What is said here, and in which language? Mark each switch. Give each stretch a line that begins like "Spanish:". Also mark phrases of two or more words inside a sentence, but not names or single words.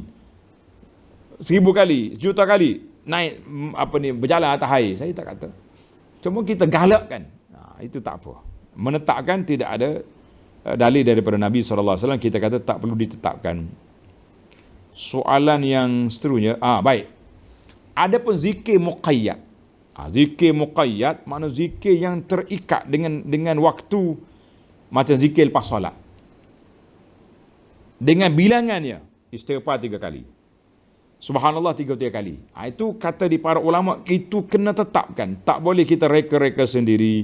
Malay: 1000 kali, 1,000,000 kali naik berjalan atas air. Saya tak kata. Cuma kita galakkan. Itu tak apa. Menetapkan tidak ada dalil daripada Nabi SAW. Kita kata tak perlu ditetapkan. Soalan yang seterusnya, baik. Ada pun zikir muqayyad. Zikir muqayyad makna zikir yang terikat dengan waktu, macam zikir lepas solat. Dengan bilangannya, istighfar 3 kali. Subhanallah 33 kali. Itu kata di para ulama, itu kena tetapkan. Tak boleh kita reka-reka sendiri.